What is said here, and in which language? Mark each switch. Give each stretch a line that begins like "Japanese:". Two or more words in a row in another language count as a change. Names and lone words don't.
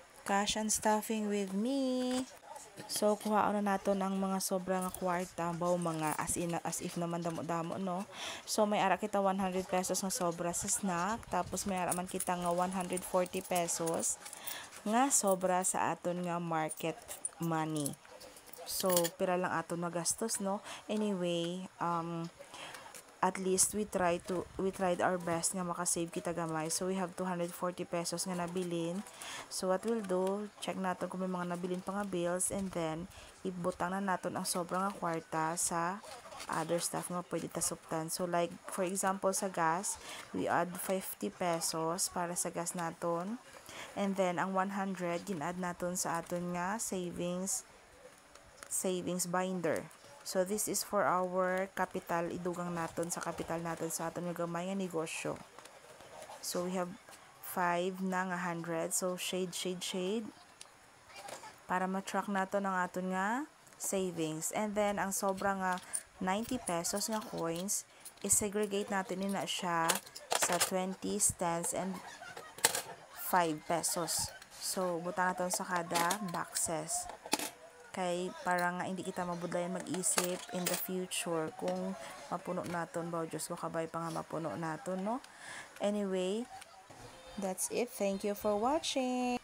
English: cash and stuffing with me. So,
Hiligaynon: kuha na nato ng mga sobrang kwarta, baw mga
English: as if
Hiligaynon: naman damo-damo, no? So, may ara kita 100 pesos nga sobra sa snack, tapos may ara man kita nga 140 pesos nga sobra sa aton nga market money. So, pira lang aton magastos, no?
English: Anyway, at least we tried our best
Hiligaynon: nga makasave kita gamay.
English: So we have 240 pesos
Hiligaynon: nga nabilin. So
English: what we'll do,
Hiligaynon: check natin kung may mga nabilin pa nga bills,
English: and then
Hiligaynon: ibutang na natin ang sobrang nga kwarta sa
English: other stuff
Hiligaynon: nga pwede tasuptan. So
English: like for example
Hiligaynon: sa gas,
English: we add
Hiligaynon: 50 pesos para sa gas naton,
English: and then
Hiligaynon: ang 100 gin-add naton sa aton nga
English: savings binder. So, this is for our capital,
Hiligaynon: idugang naton sa capital naton sa aton nga gamay nga negosyo.
English: So, we have 5
Hiligaynon: na nga
English: 100.
Hiligaynon: So, shade, para ma-track naton ang aton nga savings.
English: And then,
Hiligaynon: ang sobra nga 90 pesos nga coins, i-segregate natin na siya sa 20, 10, and 5 pesos. So, butang naton sa kada boxes. Kay para nga hindi kita mabudlayan mag-isip
English: in the future
Hiligaynon: kung mapuno naton, ba Diyos ko, kabay pa nga mapuno naton, no?
English: Anyway, that's it. Thank you for watching.